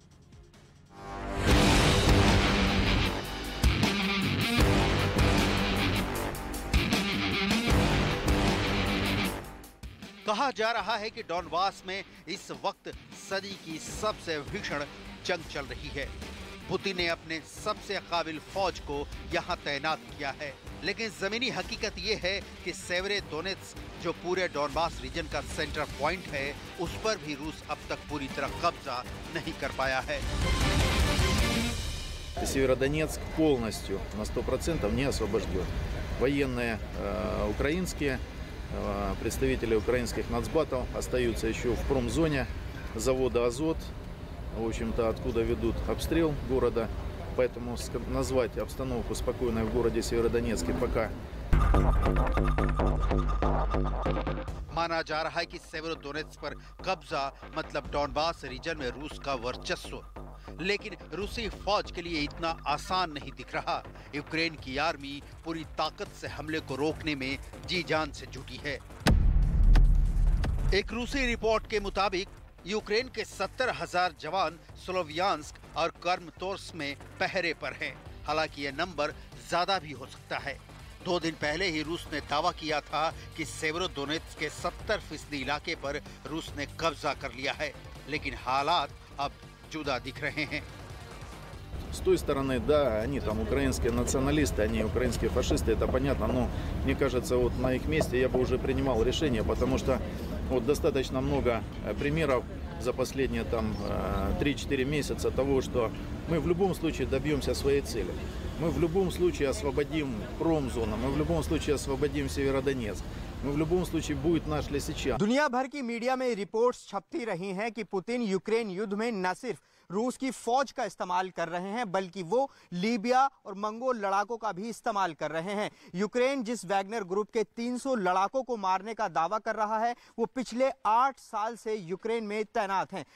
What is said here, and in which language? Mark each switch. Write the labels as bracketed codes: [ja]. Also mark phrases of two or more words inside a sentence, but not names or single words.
[hi] कहा जा रहा है कि डॉनबास में इस वक्त सदी की सबसे भीषण जंग चल रही है। पुतिन ने अपने सबसे काबिल फौज को यहां तैनात किया है, लेकिन जमीनी हकीकत ये है कि सेवेरोडोनेत्स्क जो पूरे डॉनबास रीजन का [en] center point [hi] है, उस पर भी रूस अब तक पूरी तरह कब्जा नहीं कर पाया है। [ru] Северодонецк полностью на 100% не освобожден. Военные украинские, представители украинских нацбатов остаются еще в промзоне завода «Азот», в общем-то, откуда ведут обстрел города. Поэтому назвать обстановку спокойной в городе Северодонецке пока. [hi] माना जा रहा है कि सेवेरोडोनेत्स्क पर कब्जा मतलब डॉनबास रीजन में रूस का वर्चस्व, लेकिन रूसी फौज के लिए इतना आसान नहीं दिख रहा। यूक्रेन की आर्मी पूरी ताकत से हमले को रोकने में जी जान से जुटी है। एक रूसी रिपोर्ट के मुताबिक यूक्रेन के 70,000 जवान स्लोवियांस्क और कर्मतोर्स्क में पहरे पर हैं। हालांकि यह नंबर ज्यादा भी हो सकता है। 2 दिन पहले ही रूस ने दावा किया था कि सेवेरोडोनेत्स्क के 70% इलाके पर रूस ने कब्जा कर लिया है, लेकिन हालात अब जुदा दिख रहे हैं। [ru] С той стороны, да, они там украинские националисты, они украинские фашисты, это понятно, но мне кажется, вот на их месте я бы уже принимал решение, потому что вот достаточно много примеров за последние там 3-4 месяца того, что мы в любом случае добьемся своей цели. Мы в любом случае освободим промзону, мы в любом случае освободим Северодонецк. мы в любом случае будет наш Лисичанск. [hi] दुनिया भर की मीडिया में रिपोर्ट्स छपती रही हैं कि पुतिन यूक्रेन युद्ध में न सिर्फ रूस की फौज का इस्तेमाल कर रहे हैं बल्कि वो लीबिया और मंगोल लड़ाकों का भी इस्तेमाल कर रहे हैं। यूक्रेन जिस वैगनर ग्रुप के 300 लड़ाकों को मारने का दावा कर रहा है वो पिछले 8 साल से यूक्रेन में तैनात हैं।